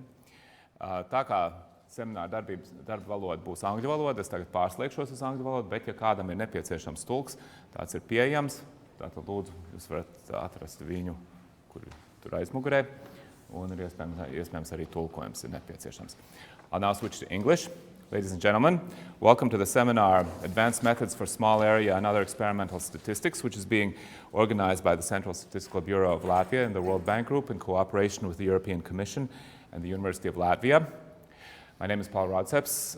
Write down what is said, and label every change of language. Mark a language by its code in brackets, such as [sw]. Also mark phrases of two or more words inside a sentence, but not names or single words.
[lv] Tā kā semināra darba valoda būs angļu valoda, es tagad pārslēgšos uz angļu valodu, bet ja kādam ir nepieciešams tulks, tāds ir pieejams, tātad lūdzu, jūs varat atrast viņu, kur tur aizmugurē, un ir iespējams arī tulkojums ir nepieciešams. [en] I'll now switch to English. Ladies and gentlemen, welcome to the seminar Advanced Methods for Small Area and Other Experimental Statistics, which is being organized by the Central Statistical Bureau of Latvia and the World Bank Group in cooperation with the European Commission and the University of Latvia. My name is Paul Rodseps.